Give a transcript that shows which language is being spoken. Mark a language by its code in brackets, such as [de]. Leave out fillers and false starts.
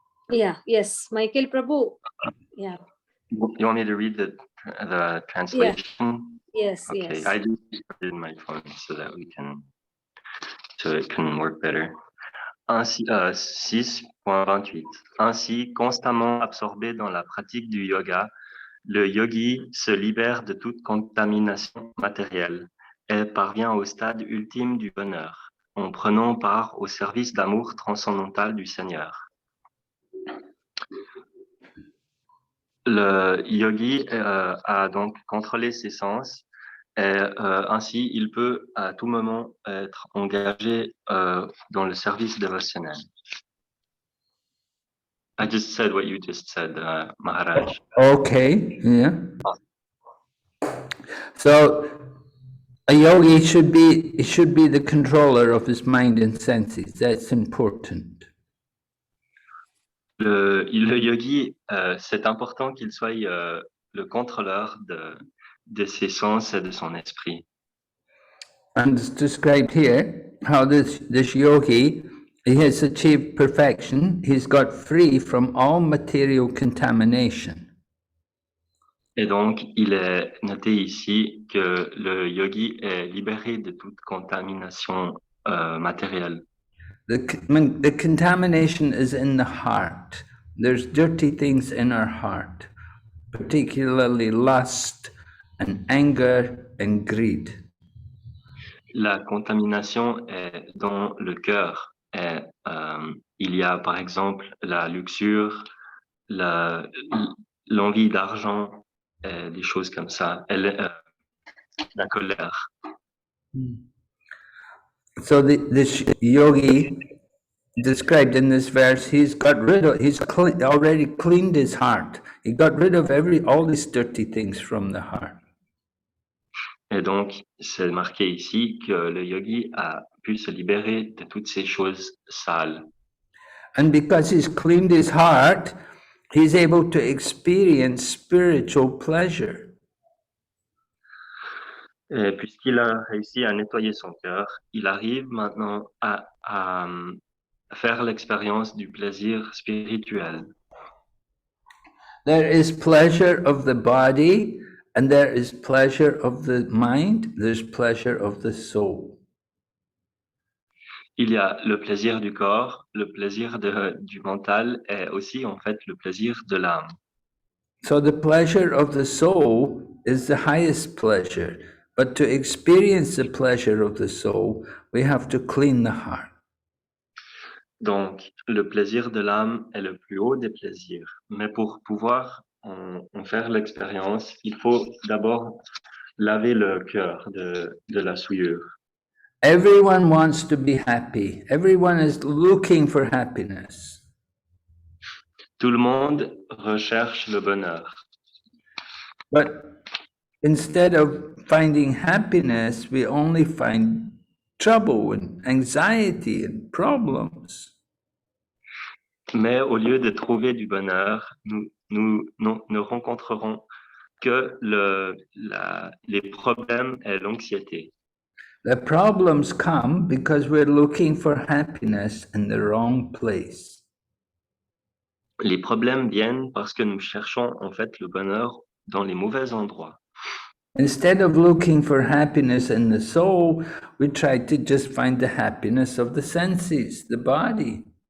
[en] Yeah, yes, Michael Prabhu. Yeah. You want me to read the translation? Yeah. Yes, okay. yes. I just put it in my phone so it can work better. [fr] Ainsi, 6.28. Ainsi, constamment absorbé dans la pratique du yoga, le yogi se libère de toute contamination matérielle et parvient au stade ultime du bonheur. en prenant part au service d'amour transcendantal du Seigneur. Le yogi a donc contrôlé ses sens et ainsi il peut à tout moment être engagé dans le service dévotionnel. [en] I just said what you just said, Maharaj. Okay, yeah. So a yogi should be the controller of his mind and senses. That's important. [fr] Le yogi, c'est important qu'il soit le contrôleur de ses sens et de son esprit. [en] And it's described here how this yogi, he has achieved perfection. He's got free from all material contamination. [fr] Et donc, il est noté ici que le yogi est libéré de toute contamination matérielle. [en] The contamination is in the heart. There's dirty things in our heart, particularly lust and anger and greed. [fr] La contamination est dans le cœur. Et, il y a par exemple la luxure, l'envie d'argent, et des choses comme ça, la colère. [en] So this yogi described in this verse, he's already cleaned his heart. He got rid of all these dirty things from the heart. [fr] Et donc, c'est marqué ici que le yogi a pu se libérer de toutes ces choses sales. [en] And because he's cleaned his heart, he's able to experience spiritual pleasure. [fr] Et puisqu'il a réussi à nettoyer son cœur, il arrive maintenant à faire l'expérience du plaisir spirituel. [en] There is pleasure of the body, and there is pleasure of the mind, there's pleasure of the soul. [fr] Il y a le plaisir du corps, le plaisir du mental et aussi en fait le plaisir de l'âme. [en] So the pleasure of the soul is the highest pleasure, but to experience the pleasure of the soul, we have to clean the heart. [fr] Donc, le plaisir de l'âme est le plus haut des plaisirs. Mais pour pouvoir en faire l'expérience, il faut d'abord laver le cœur de la souillure. [en] Everyone wants to be happy. Everyone is looking for happiness. [fr] Tout le monde recherche le bonheur. [en] But instead of finding happiness, we only find trouble and anxiety and problems. [fr] Mais au lieu de trouver du bonheur, nous ne rencontrerons que les problèmes et l'anxiété. [en] The problems come because we're looking for happiness in the wrong place. [fr] Les problèmes viennent parce que nous cherchons en fait le bonheur dans les mauvais endroits. [en] Instead of looking for happiness in the soul, we try to just find the happiness of the senses, the body.